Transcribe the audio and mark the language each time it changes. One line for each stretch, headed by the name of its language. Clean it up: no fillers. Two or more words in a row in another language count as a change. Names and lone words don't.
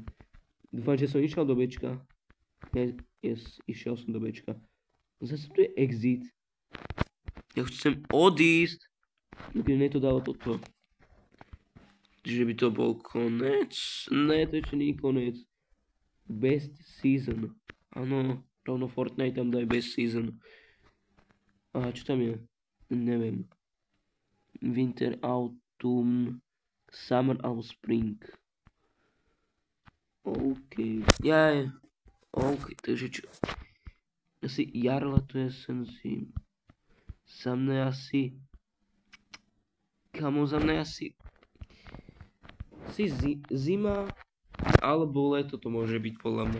Slovak: Dúfam, že som išiel do Bčka. Išiel som do Bčka. Zase tu je exit. Ja chcem odísť. Keď mne to dalo toto. Že by to bol konec? Ne, to ešte nie je konec.
English: Best season.
Slovak: Áno, rovno Fortnite tam daj
English: best season.
Slovak: A čo tam je? Neviem.
English: Winter, autumn, summer alebo spring.
Slovak: OK. OK, takže čo? Asi jar, leto, jesen, zim. Za mňa asi... Kamo, za mňa asi zima alebo leto to môže byť podľa mňa.